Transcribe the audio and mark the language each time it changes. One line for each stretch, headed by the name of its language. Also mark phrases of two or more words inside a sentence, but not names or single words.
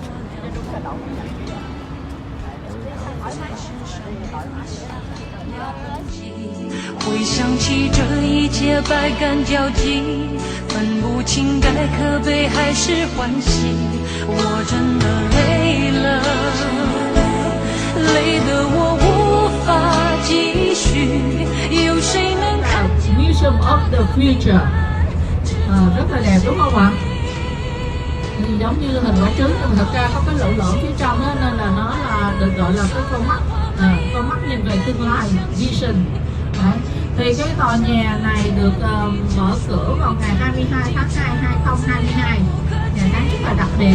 Chinese: 回想起这一切百感交集，分不清该可悲还是欢喜。我真的累了，累得我无法继续。有谁能看见
Vietnamese: Museum of the Future. Rất là đẹp đúng không ạ? giống như hình quả trứng, nhưng mà thật ra có cái lỗ lỗ phía trong đó, nên là nó là được gọi là cái con mắt nhìn về tương lai, vision. Đấy. Thì cái tòa nhà này được mở cửa vào ngày 22 tháng 2 2022, ngày tháng rất là đặc biệt.